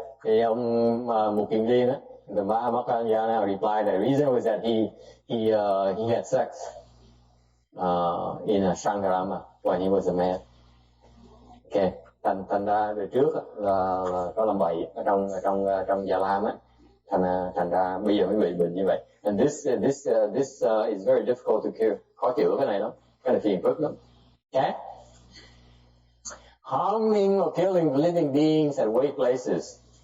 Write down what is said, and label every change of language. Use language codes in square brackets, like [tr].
[vi] Thì ông một kiền liên á, [en] the Mahamokkalayana replied the reason was that he had sex in a Shankarama when he was a man. Okay. [vi] thành ra đời trước là có làm bậy ở trong Già Lam á, thành ra bây giờ mới bị bệnh như vậy. [en] And this is very difficult to cure. Khó chữa cái này lắm, cái này phiền phức lắm. Okay? Harming or killing living beings at weak places.